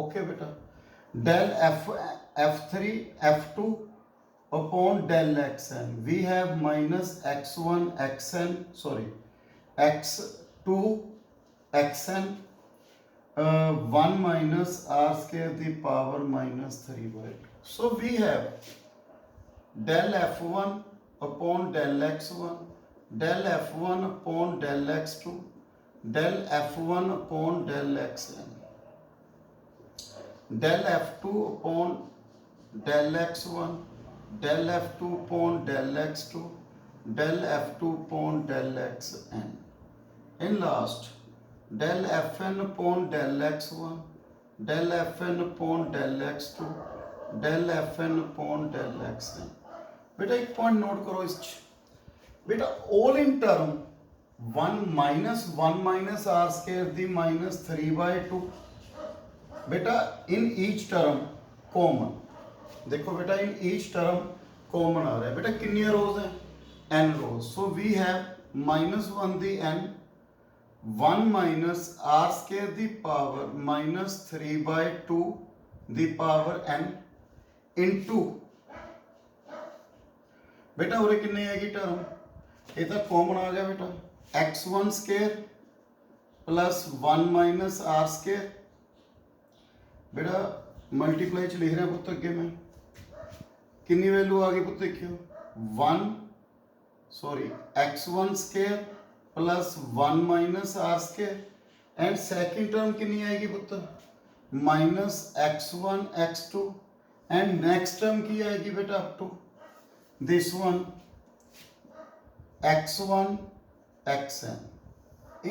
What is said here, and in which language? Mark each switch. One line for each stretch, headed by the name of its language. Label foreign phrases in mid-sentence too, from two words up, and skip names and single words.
English: ओके बेटा del f3 f2 upon del xn we have minus x1 xn sorry x2 xn 1 minus r square the power minus 3/2। so we have del f1 upon del x1 del f1 upon del x2 del f1 upon del xn del f2 upon del x1 del f2 upon del x2 del f2 upon del xn in last del fn upon del x1 del fn upon del x2 del fn upon del xn।
Hindi: बेटा एक
English: point note
Hindi: करो इस बेटा
English: all in term 1 minus r square the minus 3/2
Hindi: बेटा
English: in each term common
Hindi: देखो बेटा
English: in each term common
Hindi: आ रहा है बेटा कितनी रोज हैं n रोज।
English: so we have -1 the n 1 minus r square the power minus 3/2 the power n into बेटा और
Hindi: कितनी आएगी टर्म ये तो कॉमन आ गया बेटा
English: x1 square plus 1 minus r
Hindi: स्क्वायर बेटा मल्टीप्लाई च लिख रहे हैं पुत्र अगे मैं कितनी वैल्यू आ गई पुत्र देखियो
English: 1 sorry x1 square plus 1 minus r square and second term
Hindi: कितनी आएगी पुत्र
English: minus x1 x2 and next term
Hindi: की आएगी बेटा
English: up to this one x1 xn.